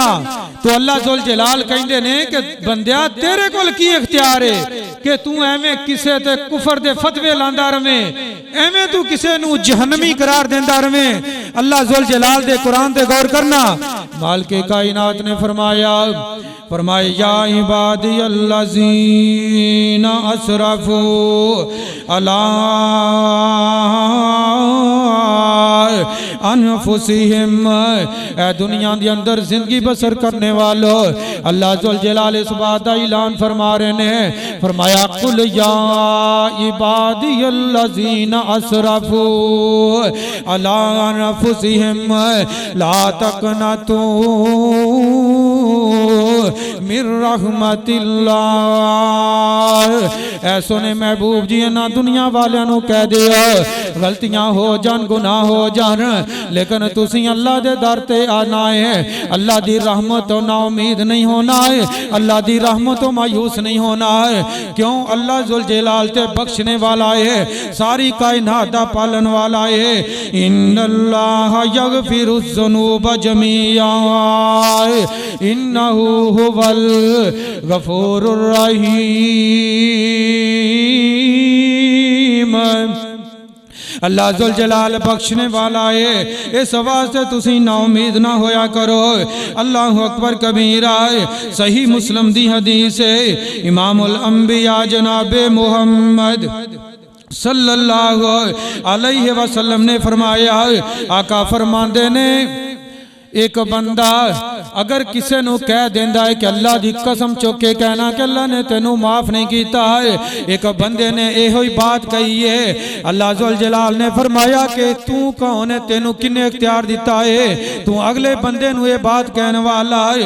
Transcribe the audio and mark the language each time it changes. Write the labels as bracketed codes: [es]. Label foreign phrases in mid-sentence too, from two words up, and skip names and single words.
[pa] تو اللہ ذوالجلال کہندے نے کہ بندیا تیرے کول کی اختیار ہے کہ تو ایویں کسے تے کفر دے فتوے لاندا رویں، ایویں تو کسے نوں جہنمی قرار دیندا رویں. اللہ ذوالجلال دے قرآن تے غور کرنا، مالک کائنات نے فرمایا [ar] يا عبادي الذين أسرفوا على أنفسهم, [ur] اے دنیا کے اندر زندگی بسر کرنے والو، اللہ ذوالجلال اس بات کا اعلان فرما رہے نے، فرمایا [ar] قل يا عبادي الذين أسرفوا على أنفسهم لا تقنطوا من رحمة الله. [pa] ایسو نے محبوب جی نا دنیا والیاں نوں کہہ دیو غلطیاں ہو جان گناہ ہو جان، لیکن تسی اللہ دے در تے آنا ہے، اللہ دی رحمت توں نا امید نہیں ہونا ہے، اللہ دی رحمت توں مایوس نہیں ہونا ہے. کیوں? اللہ ذوالجلال تے بخشنے والا ہے، ساری کائنات دا پالن والا ہے. [ar] إن الله يغفر الذنوب جميعا إنه هو الغفور الرحيم. [pa] اللہ ذوالجلال بخشنے والا ہے، اس واسطے تسی نا امید نا ہویا کرو. [ar] الله أكبر كبيرا. [pa] صحیح مسلم دی حدیث ہے, [ar] إمام الأنبياء [pa] جنابِ محمد [ar] صلى الله عليه وسلم [pa] نے فرمایا، آقا فرماندے نے ایک بندہ اگر کسی نوں کہہ دیندا ہے کہ اللہ دی قسم چک کے کہنا کہ اللہ نے تینوں معاف نہیں کیا ہے، ایک بندے نے ایہو ہی بات کہی ہے، اللہ ذوالجلال نے فرمایا کہ تو کون ہے، تینوں کنے اختیار دتا ہے، تو اگلے بندے نوں یہ بات کہنے والا ہے.